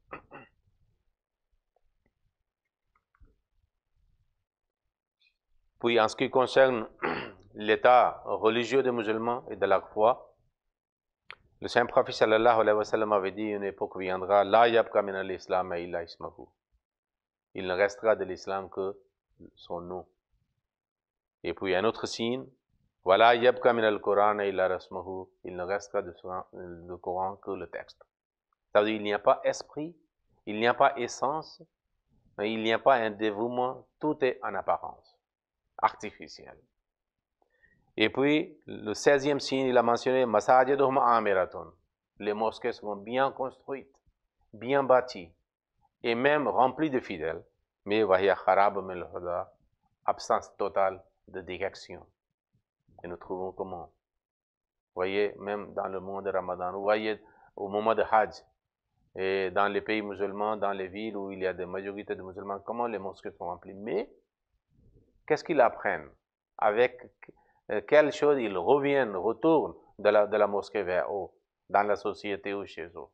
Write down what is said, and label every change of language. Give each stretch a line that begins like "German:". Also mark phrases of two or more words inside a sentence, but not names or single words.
French: Puis en ce qui concerne l'état religieux des musulmans et de la foi, le saint prophète
Arabic: صلى الله عليه وسلم
French: avait dit une époque viendra,
Arabic: لا يبقى من الإسلام إلا اسمه.
French: il ne restera de l'islam que son nom. Et puis un autre signe, voilà,
Arabic: يبقى من القرآن إلا رسمه,
French: il ne restera du Coran que le texte. C'est-à-dire il n'y a pas esprit, il n'y a pas essence, il n'y a pas un dévouement, tout est en apparence, artificiel. Et puis, le 16e signe, il a mentionné
Arabic: مساجدهم عامرة.
French: Les mosquées seront bien construites, bien bâties, et même remplies de fidèles.
Arabic: Mais وهي خراب من الهدى,
French: absence totale de direction. Et nous trouvons comment? Vous voyez, même dans le mois de Ramadan, vous voyez au moment de Hajj, et dans les pays musulmans, dans les villes où il y a des majorités de musulmans, comment les mosquées sont remplies. Mais, qu'est-ce qu'ils apprennent? Avec quelle chose ils reviennent, retournent de la mosquée vers eux, dans la société ou chez eux?